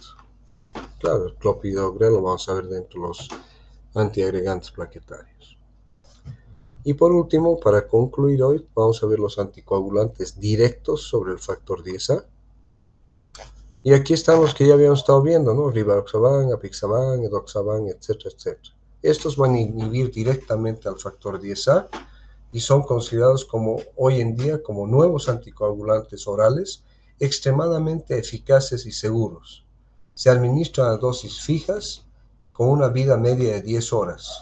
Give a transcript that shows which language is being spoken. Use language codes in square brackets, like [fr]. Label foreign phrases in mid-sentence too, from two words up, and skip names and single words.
[es] Claro, el clopidogrel lo vamos a ver dentro de los antiagregantes plaquetarios. Y por último, para concluir hoy, vamos a ver los anticoagulantes directos sobre el factor 10A. Y aquí están los que ya habíamos estado viendo, ¿no? Rivaroxaban, apixaban, edoxaban, etcétera, etcétera. Estos van a inhibir directamente al factor 10A y son considerados hoy en día como nuevos anticoagulantes orales extremadamente eficaces y seguros. Se administran a dosis fijas con una vida media de 10 horas.